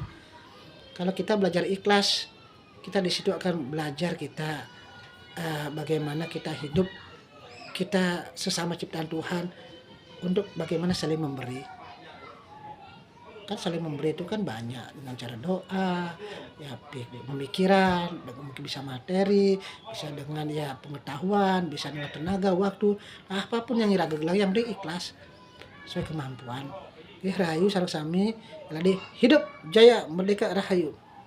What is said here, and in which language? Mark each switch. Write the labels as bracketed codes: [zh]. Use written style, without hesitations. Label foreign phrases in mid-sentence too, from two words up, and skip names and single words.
[id] Kalau kita belajar ikhlas, kita di situ akan belajar kita bagaimana kita hidup, kita sesama ciptaan Tuhan, untuk bagaimana saling memberi. Kan saling memberi itu kan banyak, dengan cara doa, ya pemikiran, mungkin bisa materi, bisa dengan ya pengetahuan, bisa dengan tenaga, waktu, apapun yang iraga gelang, yang penting ikhlas sesuai kemampuan. [su] Rahayu sareng sami, [id] jadi hidup jaya merdeka rahayu.